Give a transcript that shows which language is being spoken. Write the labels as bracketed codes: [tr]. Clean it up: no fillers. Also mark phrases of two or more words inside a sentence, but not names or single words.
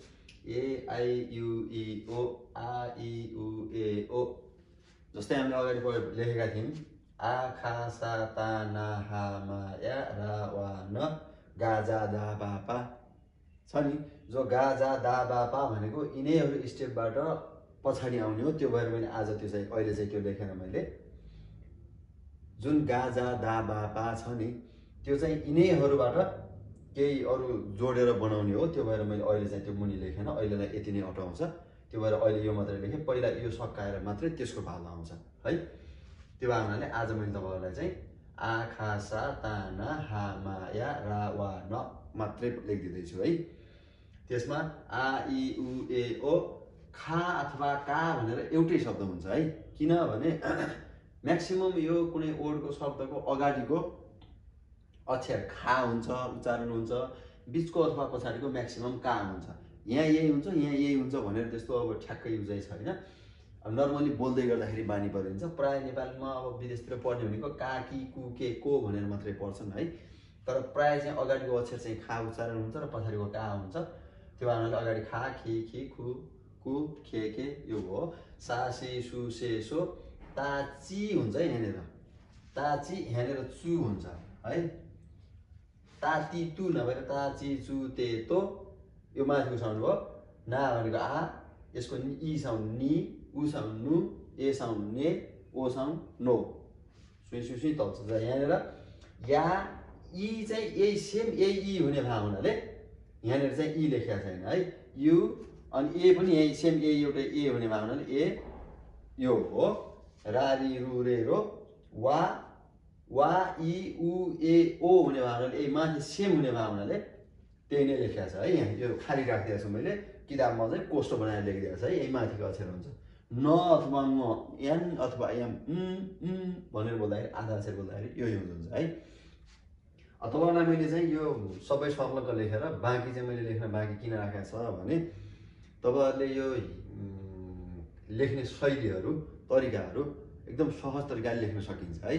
[ne] AIUEO AIUEO जस्तै हामीले अगाडि लेखेका थियौँ आ खा सा ता ना हा मा या रा वा न गा जा दा बा पा छ नि। जो गा जा दा बा पा भनेको यिनैहरू स्टेपबाट पछाडि आउने हो। त्यो भएर मैले आज त्यो चाहिँ अहिले चाहिँ त्यो लेखेर मैले जुन गा जा दा बा पा छ नि त्यो चाहिँ यिनैहरूबाट केही अरू जोडेर बनाउने हो। त्यो भएर मैले अहिले चाहिँ त्यो मुनि लेखेन, अहिलेलाई यति नै अटाउँछ। त्यो भएर अहिले यो मात्रै लेखेँ, पहिला यो सकाएर मात्रै त्यसको भाग आउँछ है। त्यो भए हुनाले आज मैले तपाईँहरूलाई चाहिँ आ खा सा ता ना हा मा या रा वा न मात्रै लेखिदिँदैछु है। त्यसमा आ इ उ ए ओ खा अथवा का भनेर एउटै शब्द हुन्छ है। किनभने म्याक्सिमम यो कुनै वर्डको शब्दको अगाडिको अक्षर खा हुन्छ, उच्चारण हुन्छ, बिचको अथवा पछाडिको म्याक्सिमम का हुन्छ। यहाँ यही हुन्छ, यहाँ यही हुन्छ भनेर त्यस्तो अब ठ्याक्कै युजै छैन। अब नर्मली बोल्दै गर्दाखेरि बानी परिन्छ। प्रायः नेपालमा अब विदेशतिर पढ्ने भनेको का कि कु के को भनेर मात्रै पढ्छन् है। तर प्रायः चाहिँ अगाडिको अक्षर चाहिँ खा उच्चारण हुन्छ र पछाडिको का हुन्छ। त्यो हुनाले अगाडि खा खि खि खु कु खे यो हो। सा से सु से सो ता ची हुन्छ है यहाँनिर, ता ची यहाँनिर चु हुन्छ है। ता ती तु नभएर ता ची चु ते तो यो माथिको साउन्ड भयो। ना भनेको आ, यसको इ साउन्ड नि, उ साउन्ड नु, ए साउन्ड ने, ओ साउन्ड नो, सुई सुई सुई तल्छ। यहाँनिर या इ चाहिँ यही सेम यही इ हुने भएको हुनाले यहाँनिर चाहिँ इ लेखेको छैन है। यु अनि ए पनि यही सेम ए एउटै ए हुने भएको हुनाले ए यो हो। रा रि रु रे रो वा वा इ उ ए ओ हुने भएको हुनाले ए माथि सेम हुने भएको हुनाले त्यही नै लेखेको छ है। यहाँ यो खाली राखिदिएको छु मैले, किताबमा चाहिँ कोष्ट बनाएर लेखिदिएको छ है। यही माथिको अक्षर हुन्छ। न अथवा म, एन अथवा एम, भनेर बोल्दाखेरि आधा अक्षर बोल्दाखेरि यो युज हुन्छ है। तपाईँलाई मैले चाहिँ यो सबै सर्लक्क लेखेर बाँकी चाहिँ मैले लेख्न बाँकी किन राखेको छ भने तपाईँहरूले यो लेख्ने शैलीहरू तरिकाहरू एकदम सहज तरिकाले लेख्न सकिन्छ है।